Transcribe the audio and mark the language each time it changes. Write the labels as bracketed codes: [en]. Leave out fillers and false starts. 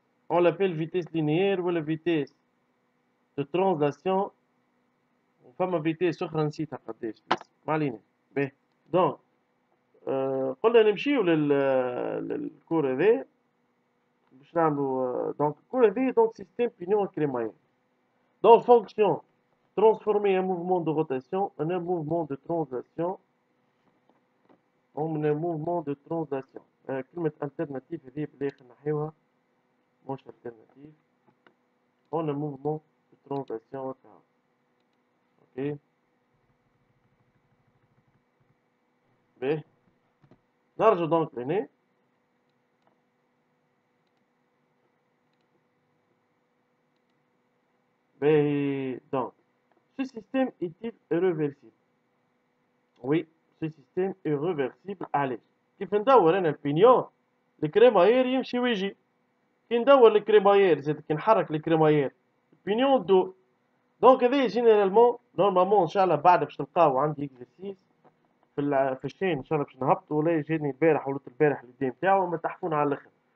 [fr] اون لابيل فيتيس لينيير ولا فيتيس دو ترانزلاسيون. [ar] وفما فيتيس اخرى نسيتها قداش، ما علينا. باهي دونك قلنا نمشيو للكور هذا باش نعملوا. دونك الكور هذه دونك سيستيم بينيون كريمايل. [fr] Donc, fonction, transformer un mouvement de rotation en un mouvement de translation. En un mouvement de translation. [ar] كلمة alternative هذه بالآخر نحيوها، مش alternative. [fr] En un mouvement de translation هكا. [ar] اوكي باهي. نرجع دونك لهنا. [fr] باهي دونك ce système est-il réversible؟ Oui, ce système est réversible. [ar] علاش؟ كيف ندور انا البينيون الكريماير يمشي ويجي. كي ندور الكريماير زاد كي نحرك الكريماير البينيون دو. دونك هذه جينيرالمون نورمالمون ان شاء الله بعد باش تلقاو عندي اكزرسيس في الشين ان شاء الله باش نهبطوا، ولا جاني البارح ولت البارح اليدين نتاعو ما تحفون على الاخر.